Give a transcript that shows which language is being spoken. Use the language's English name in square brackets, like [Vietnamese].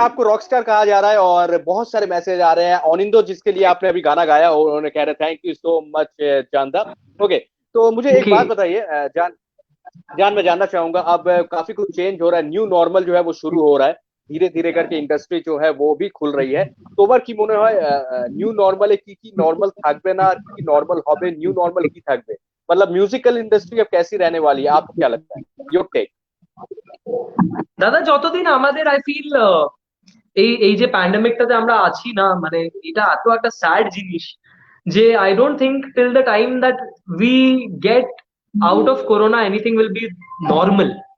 [Hindi] आपको रॉकस्टार कहा जा रहा है और बहुत सारे मैसेज आ रहे हैं। ऑनिंदो, जिसके लिए आपने अभी गाना गाया, और उन्होंने कह रहे [English] thank you so much [Hindi] जानदा। ओके, तो मुझे एक [English] Okay. [Hindi] बात बताइए जान, मैं जानना चाहूंगा, अब काफी कुछ चेंज हो रहा है, न्यू नॉर्मल जो है वो शुरू हो रहा है, धीरे धीरे करके इंडस्ट्री जो है वो भी खुल रही है। [Bangla] তোমার কি মনে হয় নিউ নর্মালে কি কি নর্মাল থাকবে না, আর কি কি নর্মাল হবে, নিউ নর্মাল কি থাকবে? [Hindi] मतलब म्यूजिकल इंडस्ट्री अब कैसी रहने वाली है, आपको क्या लगता है? [English] Your take. [Bangla] দাদা, যতদিন আমাদের আই ফিল এই এই যে প্যান্ডেমিকটাতে আমরা আছি না, মানে এটা এত একটা স্যাড জিনিস যে [English] I don't think till the time that we get out of corona anything will be normal.